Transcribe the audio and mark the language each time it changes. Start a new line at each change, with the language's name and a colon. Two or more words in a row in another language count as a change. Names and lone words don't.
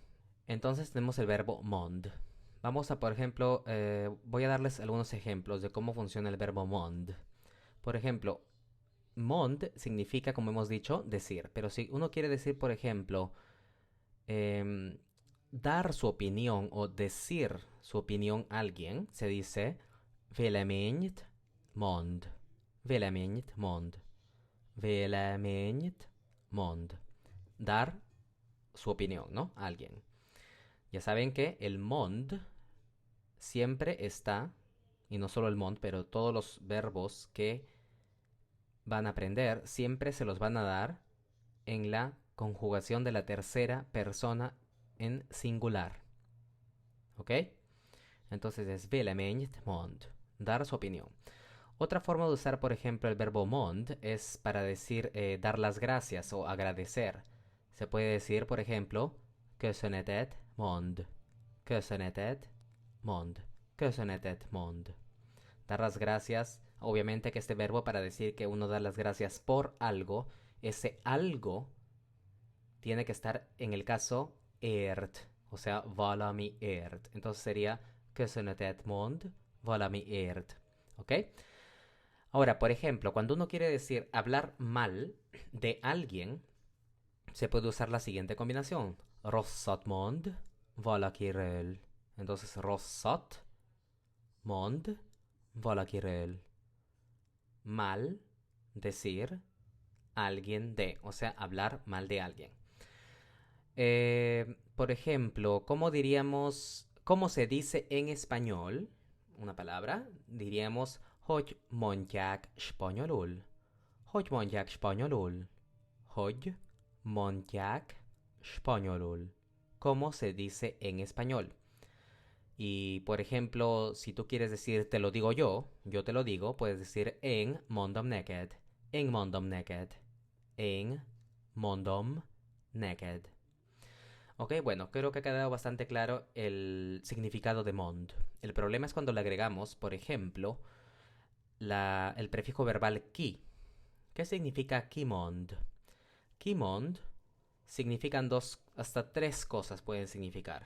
Spanish: Entonces tenemos el verbo mond. Vamos a, por ejemplo, voy a darles algunos ejemplos de cómo funciona el verbo mond. Por ejemplo, mond significa, como hemos dicho, decir. Pero si uno quiere decir, por ejemplo, em, dar su opinión o decir su opinión a alguien, se dice
Hungarian: véleményt mond. Véleményt mond. Véleményt mond.
Spanish: Dar su opinión, ¿no? A alguien. Ya saben que el mond siempre está, y no solo el mond, pero todos los verbos que van a aprender siempre se los van a dar en la conjugación de la tercera persona en singular. ¿Ok? Entonces es
Hungarian: véleményt mond,
Spanish: dar su opinión. Otra forma de usar, por ejemplo, el verbo mond es para decir dar las gracias o agradecer. Se puede decir, por ejemplo,
Hungarian: köszönetet mond. Köszönetet mond. Köszönetet mond.
Spanish: Dar las gracias. Obviamente que este verbo para decir que uno da las gracias por algo, ese algo tiene que estar en el caso ért, o sea,
Hungarian: valami ért.
Spanish: Entonces sería
Hungarian: köszönetet mond, valami ért.
Spanish: ¿Ok? Ahora, por ejemplo, cuando uno quiere decir hablar mal de alguien, se puede usar la siguiente combinación.
Hungarian: Rosszat mond valakiről. Entonces, rosszat mond valakiről.
Spanish: Mal, decir, alguien de, o sea, hablar mal de alguien. Por ejemplo, ¿cómo diríamos, cómo se dice en español una palabra? Diríamos,
Hungarian: hogy mondják spanyolul. Hogy mondják spanyolul. Hogy mondják spanyolul.
Spanish: ¿Cómo se dice en español? Y, por ejemplo, si tú quieres decir te lo digo yo te lo digo, puedes decir
Hungarian: en mondom neked. En mondom neked. En mondom neked.
Spanish: Ok, bueno, creo que ha quedado bastante claro el significado de mond. El problema es cuando le agregamos, por ejemplo, el prefijo verbal ki. ¿Qué significa kimond? Kimond significan dos, hasta tres cosas pueden significar.